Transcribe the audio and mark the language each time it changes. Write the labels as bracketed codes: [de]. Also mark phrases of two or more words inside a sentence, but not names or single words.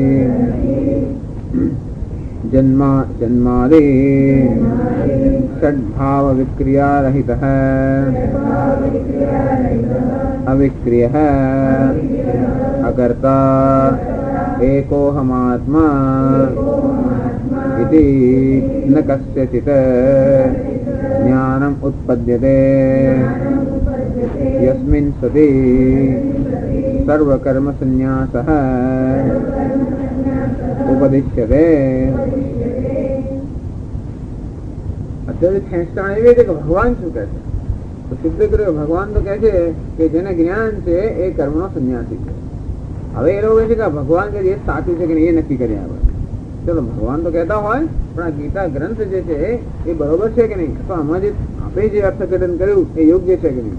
[sa] જન્માદિ ષડ્ભાવ વિક્રિયારહિતઃ અવિક્રિયઃ અકર્તા એકોહમાત્મા इति न कस्यचित् ज्ञानम् उत्पद्यते यस्मिन् सति सर्वकर्म संन्यासः उपदिश्यते. [gu] અત્યારે ખેંચતા એવી છે કે ભગવાન શું કહે છે તો સિદ્ધ કર્યો. ભગવાન તો કહે છે કે જેને જ્ઞાન છે એ કર્મનો સંન્યાસી છે. હવે એ લોકો કહે છે કે ભગવાન કે એ સાચું છે કે નહીં એ નક્કી કરીએ આપણે. ચલો ભગવાન તો કહેતા હોય પણ આ ગીતા ગ્રંથ જે છે એ બરોબર છે કે નહીં, તો આમાં જે આપણે જે અર્થઘટન કર્યું એ યોગ્ય છે કે નહીં.